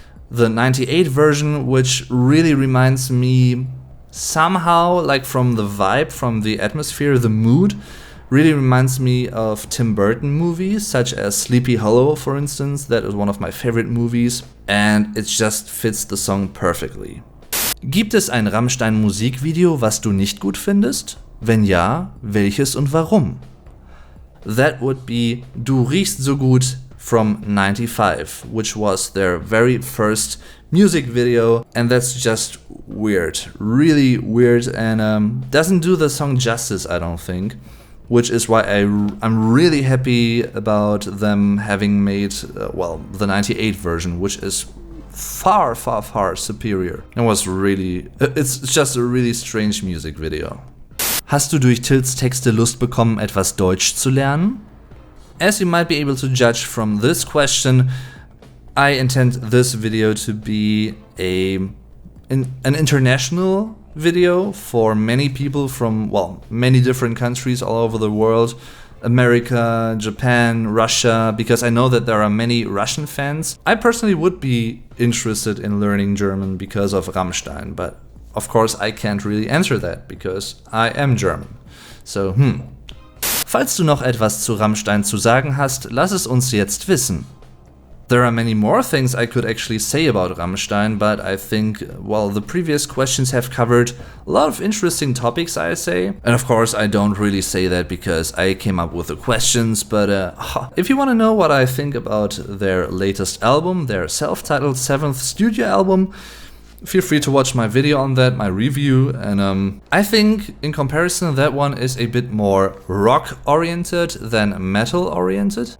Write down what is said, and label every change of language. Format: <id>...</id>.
<en>The 98 version, which really reminds me somehow, like from the vibe, from the atmosphere, the mood, really reminds me of Tim Burton movies, such as Sleepy Hollow, for instance. That is one of my favorite movies, and it just fits the song perfectly.</en> <de>Gibt es ein Rammstein-Musikvideo, was du nicht gut findest? Wenn ja, welches und warum?</de> <en>That would be Du riechst so gut from 95, which was their very first music video, and that's just weird, really weird, and doesn't do the song justice, I don't think, which is why I'm really happy about them having made, well, the 98 version, which is far superior. It's just a really strange music video.</en> <de>Hast du durch Tills Texte Lust bekommen, etwas Deutsch zu lernen?</de> <en>As you might be able to judge from this question, I intend this video to be an international video for many people from, well, many different countries all over the world. America, Japan, Russia, because I know that there are many Russian fans. I personally would be interested in learning German because of Rammstein, but of course I can't really answer that because I am German.</en> <de>So, Falls du noch etwas zu Rammstein zu sagen hast, lass es uns jetzt wissen.</de> <en>There are many more things I could actually say about Rammstein, but I think, well, the previous questions have covered a lot of interesting topics, I say. And of course, I don't really say that because I came up with the questions, but if you want to know what I think about their latest album, their self-titled 7th studio album, feel free to watch my video on that, my review, and I think in comparison that one is a bit more rock-oriented than metal-oriented.</en>